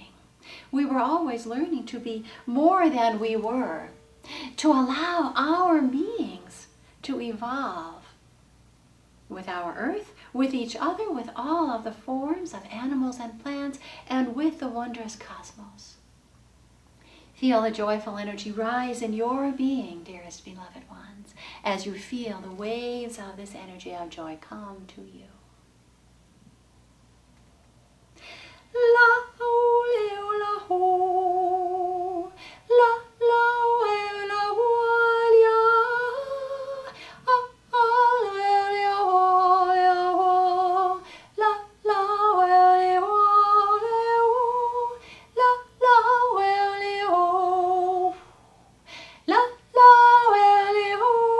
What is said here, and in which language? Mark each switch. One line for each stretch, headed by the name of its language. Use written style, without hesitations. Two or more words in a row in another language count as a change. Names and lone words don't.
English: We were always learning to be more than we were, to allow our beings to evolve with our earth, with each other, with all of the forms of animals and plants, and with the wondrous cosmos. Feel the joyful energy rise in your being, dearest beloved ones, as you feel the waves of this energy of joy come to you. La ho le la ho, la la we la ho ya, ah ah le le ho ya ho, la la we le ho le ho, la la we le ho, la la we le ho